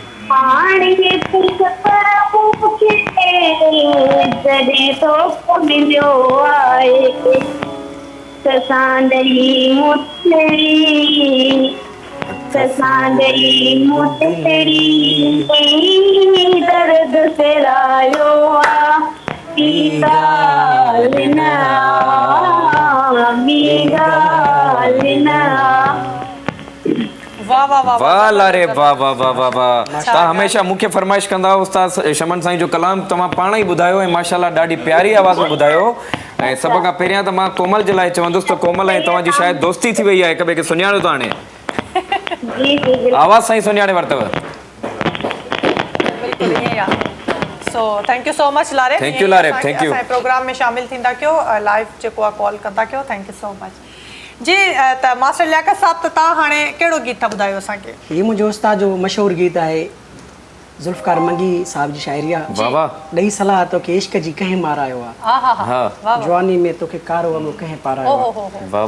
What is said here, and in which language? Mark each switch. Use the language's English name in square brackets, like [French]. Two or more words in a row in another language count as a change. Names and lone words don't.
[Sindhi] पाणी पुछ पर पूछे जॾहिं तो मिलियो आहे ससांदई मुतड़ी दर्द फेरायो आ वाह वाह वाह वाह लारे वाह वाह वाह वाह वाह तव्हां हमेशह मूंखे फरमाइश कंदा उस्ताद शमन साईं जो कलाम तव्हां पाण ई ॿुधायो ऐं माशाल्लाह ॾाढी प्यारी आवाज़ में ॿुधायो ऐं सभ खां पहिरियां त मां कोमल जे लाइ चवंदुसि त कोमल ऐं तव्हांजी शायदि दोस्ती थी वई आहे हिक ॿिए खे सुञाणो था हाणे आवाज़ सां ई सुञाणे वरितव [English] so thank you so much लारे Thank you, लारे, thank you. [Sindhi] प्रोग्राम में शामिल थींदा कयो लाइव जेको आहे कॉल कंदा कयो [English] thank you so much [Sindhi] जी त मास्टर लियाकत साहब त तव्हां हाणे कहिड़ो गीत था ॿुधायो असांखे ये मुंहिंजो उस्ताद जो मशहूरु गीत आहे ज़ुल्फ़कार मंगी साहब जी शाइरी आहे वाह वाह ॾेई सलाह तोखे इश्क जी कंहिं मारायो आहे हा हा हा हा वाह जवानी में तोखे कारो वॻो कंहिं पारायो ओहो आहे हो हो वाह वाह